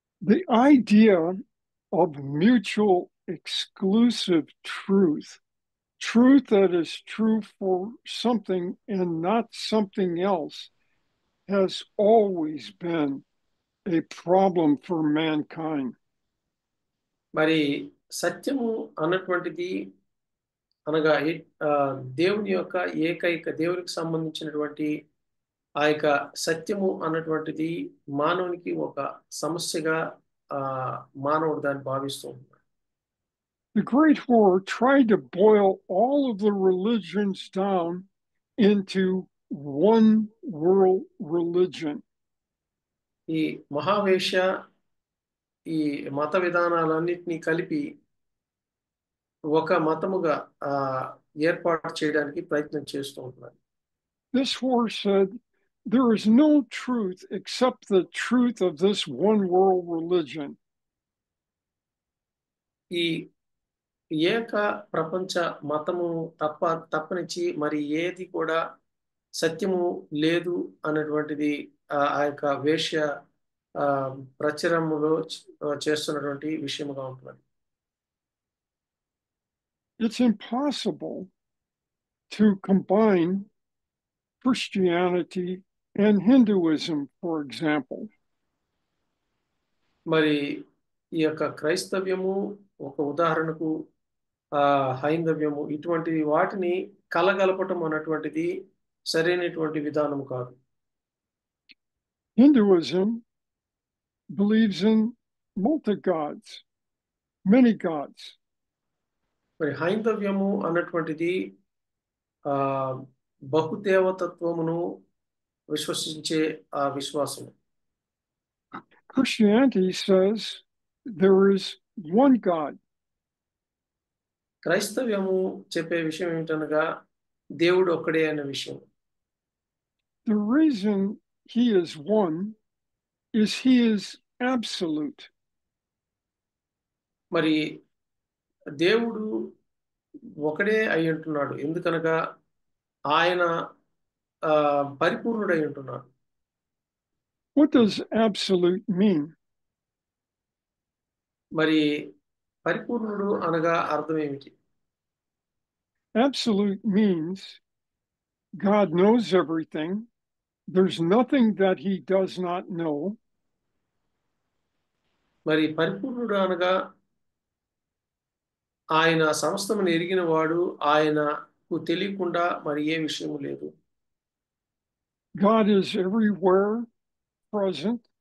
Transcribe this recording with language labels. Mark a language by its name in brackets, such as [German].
[English] The idea of mutual exclusive truth that is true for something and not something else, has always been a problem for mankind. [Telugu] మరి సత్యము అన్నటువంటిది అనగా దేవుని యొక్క దేవునికి సంబంధించినటువంటి ఆ యొక్క సత్యము అన్నటువంటిది మానవునికి ఒక సమస్యగా మానవుడు దాన్ని భావిస్తూ ఉన్నాడు. [English] The Great Horror tried to boil all of the religions down into one world religion. [Telugu] ఈ మహావేశ్య ఈ మత విధానాలన్నిటినీ కలిపి ఒక మతముగా ఏర్పాటు చేయడానికి ప్రయత్నం చేస్తూ ఉన్నారు. [English] This horror said there is no truth except the truth of this one world religion. [Telugu] ఈ ఏక ప్రపంచ మతము తప్పనిచ్చి మరి ఏది కూడా సత్యము లేదు అన్నటువంటిది ఆ యొక్క వేశ్య ప్రచురములో చేస్తున్నటువంటి విషయముగా ఉంటుంది. [English] It's impossible to combine Christianity and Hinduism, for example. [Telugu] మరి ఈ యొక్క క్రైస్తవ్యము ఒక ఉదాహరణకు హైందవ్యము ఇటువంటి వాటిని కలగలపటం అన్నటువంటిది సరైనటువంటి విధానం కాదు. [English] Hinduism believes in multi-gods, many gods. [Telugu] మరి హైందవ్యము అన్నటువంటిది బహుదేవతత్వమును విశ్వసించే ఆ విశ్వాసము. [English] Christianity says there is one God. [Telugu] క్రైస్తవ్యము చెప్పే విషయం ఏమిటనగా దేవుడు ఒక్కడే అనే విషయం. [English] The reason he is one is he is absolute. [Telugu] మరి దేవుడు ఒకడే అయి ఉంటున్నాడు ఎందుకనగా ఆయన పరిపూర్ణుడై ఉంటున్నాడు. [English] What does absolute mean? [Telugu] మరి పరిపూర్ణుడు అనగా అర్థం ఏమిటి? [English] Absolute means God knows everything. There's nothing that he does not know. [Telugu] మరి పరిపూర్ణుడు అనగా ఆయన సమస్తమును ఎరిగిన వాడు, ఆయనకు తెలియకుండా మరి ఏ విషయము లేదు. [English] God is everywhere present.